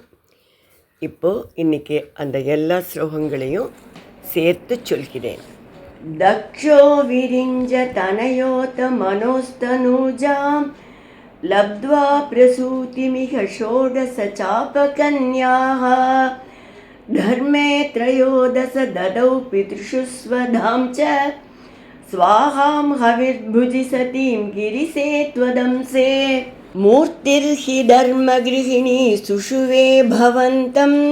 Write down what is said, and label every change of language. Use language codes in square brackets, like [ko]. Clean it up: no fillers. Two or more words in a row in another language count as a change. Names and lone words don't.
[ta] இப்போது இன்றைக்கி அந்த எல்லா ஸ்லோகங்களையும் சேர்த்து சொல்கிறேன். [sa] दक्षो विरिञ्च तनयोऽथ मनोस्तनूजां लब्ध्वा प्रसूतिमिह षोडश चापकन्याः धर्मे त्रयोदश ददौ पितृषु स्वधां च स्वाहां हविर्भुजि सतीं गिरिसे त्वदंसे मूर्तिर्हि धर्मगृहिणी सुषुवे भवन्तं